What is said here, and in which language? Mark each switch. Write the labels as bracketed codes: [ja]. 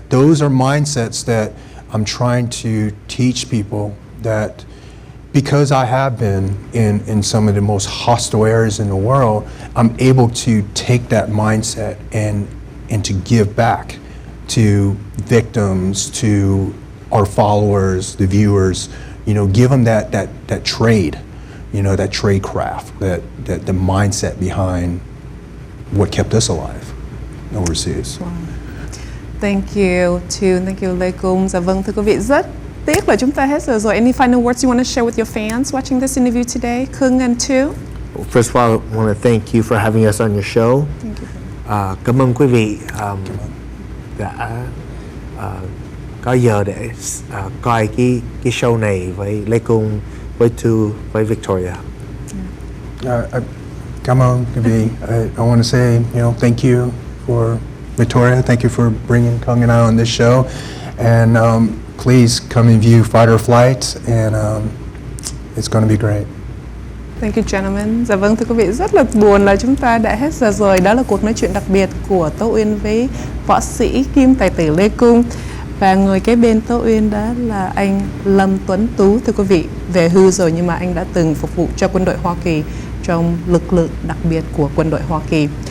[en] Those are mindsets that I'm trying to teach people, that because I have been in some of the most hostile areas in the world, I'm able to take that mindset and to give back to victims, to our followers, the viewers, give them that trade, that trade craft, that the mindset behind what kept us alive overseas. Wow. Thank you, Tu. Thank you, Lê Cung. [vi] Dạ vâng, thưa quý vị, rất tiếc là chúng ta hết giờ rồi. [en] Any final words you want to share with your fans watching this interview today, Cung and Tu? First of all, I want to thank you for having us on your show. Thank you. [vi] Cảm ơn quý vị đã có giờ để coi cái show này với Lê Cung, với Tu, với Victoria. [en] Come on, I want to say, thank you for Victoria. Thank you for bringing Cung and I on this show. And please come and view Fight or Flight, and it's going to be great. Thank you, gentlemen. [vi] Dạ vâng, thưa quý vị, rất là buồn là chúng ta đã hết giờ rồi. Đó là cuộc nói chuyện đặc biệt của Tố Uyen với võ sĩ kim tài tử Lê Cung. Và người kế bên Tố Uyen đó là anh Lâm Tuấn Tú, thưa quý vị. Về hưu rồi nhưng mà anh đã từng phục vụ cho quân đội Hoa Kỳ trong lực lượng đặc biệt của quân đội Hoa Kỳ.